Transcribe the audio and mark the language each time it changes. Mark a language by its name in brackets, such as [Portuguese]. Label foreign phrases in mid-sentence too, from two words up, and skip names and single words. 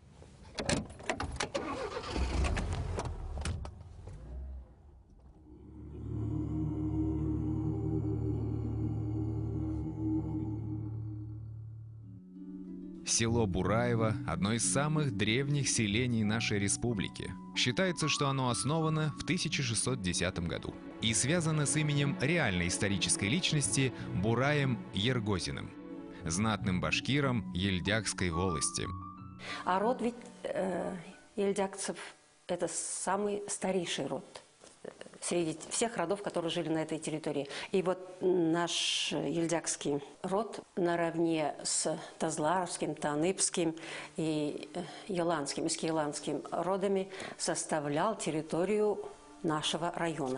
[Russian] Село Бураево – одно из самых древних селений нашей республики. Считается, что оно основано в 1610 году и связано с именем реальной исторической личности Бураем Ергозиным, знатным башкиром Ельдякской волости. А род ведь ельдякцев – это самый старейший род среди всех родов, которые жили на этой территории. И вот наш ельдякский род наравне с Тазларовским, Таныпским и Еланским, Искиеланским родами составлял территорию нашего района.